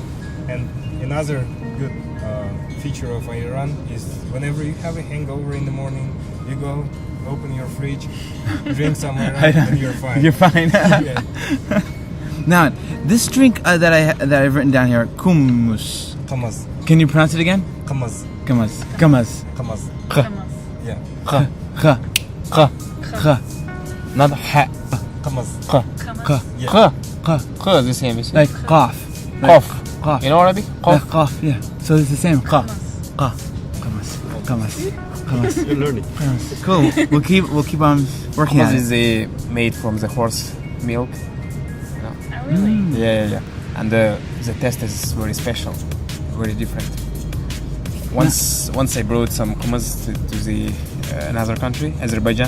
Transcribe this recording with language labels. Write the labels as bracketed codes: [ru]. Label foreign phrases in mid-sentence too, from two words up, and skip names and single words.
[en] And another good feature of ayran is whenever you have a hangover in the morning, you go open your fridge, drink some ayran, and you're fine. You're fine. Yeah. Now, this drink that I've written down here, kummus. Kamas. Can you pronounce it again? Kamas. Kamas. Kamas. Kamas. Yeah. Kha. Kha. Kha. Kha. Not ha. Kamas. Kha. Kha. Yeah. Kha. Kha. Kh the same, is Like cough. Cough. Cough. In Arabic? Like Cough. cough, yeah. So it's the same. Kha. Kha. Kamas. Kamas. Kamas. You're learning. Kamas. Cool. We'll keep on working on Hummus it. is made from the horse milk. Oh, really? Yeah. And the taste is very special, very different. Once I brought some hummus to the another country, Azerbaijan,